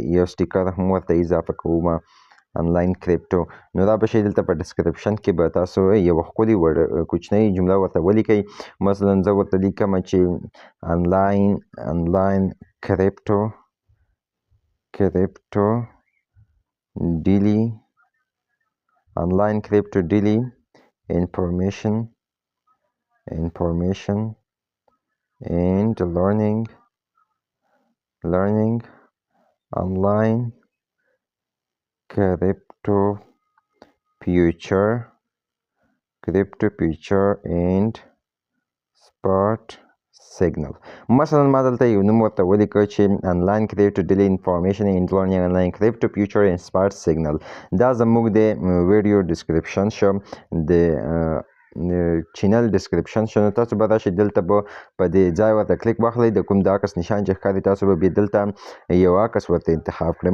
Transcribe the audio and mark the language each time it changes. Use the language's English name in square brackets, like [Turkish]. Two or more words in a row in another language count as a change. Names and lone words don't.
[Pashto] یو سټیکر هم ورته اضافه کوم، [English] online crypto. [Pashto] نو دا به شئ دلته په ډسکریپشن کې به تاسو یو ښکلې کوچنۍ جمله ورته ولیکئ. مثلا زه ورته لیکم چې [English] online crypto ډیلی information and learning online crypto future and spot signal. [Pashto] مثلا ما دلته یو نوم ورته ولیکه چې [English] online crypto daily information and learning online crypto future and spot signal. [Pashto] دا زموږ د [English] video description [Pashto] شو، د [English] channel description [Pashto] شو. نو تاسو به راشئ، دلته به په دې ځای ورته کلیک واخلئ، د کوم د عکس نشان چې ښکاري، تاسو به بیا دلته یو عکس ورته انتخاب کړئ.